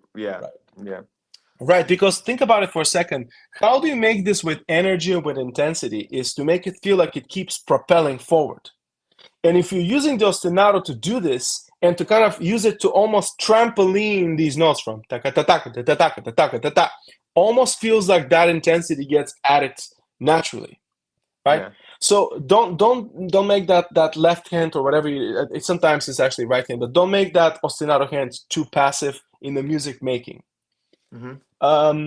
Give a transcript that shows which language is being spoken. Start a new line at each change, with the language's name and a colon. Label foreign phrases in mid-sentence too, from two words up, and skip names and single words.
English: Right, because think about it for a second. How do you make this with energy and with intensity? Is to make it feel like it keeps propelling forward. And if you're using the ostinato to do this and to kind of use it to almost trampoline these notes from taka ta taka ta taka ta taka ta ta, almost feels like that intensity gets added naturally, right? Yeah. So don't make that left hand or whatever. Sometimes it's actually right hand, but don't make that ostinato hand too passive in the music making. Mm-hmm.